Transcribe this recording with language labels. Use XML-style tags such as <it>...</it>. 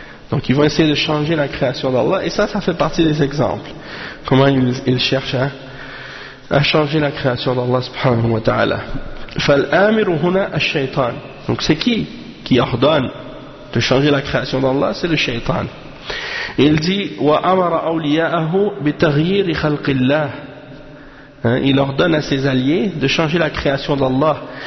<fr>Donc ils vont essayer de changer la création d'Allah, et ça fait partie des exemples. Comment ils cherchent, hein, à changer la création d'Allah subhanahu wa ta'ala.</fr> <ar>فَالْآمِرُ هُنَا الشَّيْطَانِ.</ar> <fr>Donc c'est qui ordonne de changer la création d'Allah? C'est le shaytan. Il dit</fr> <ar>وَأَمَرَ أَوْلِيَاءَهُ بِتَغْيِيرِ خَلْقِ اللَّهِ.</ar> <fr>Il ordonne à ses alliés de changer la création d'Allah.</fr>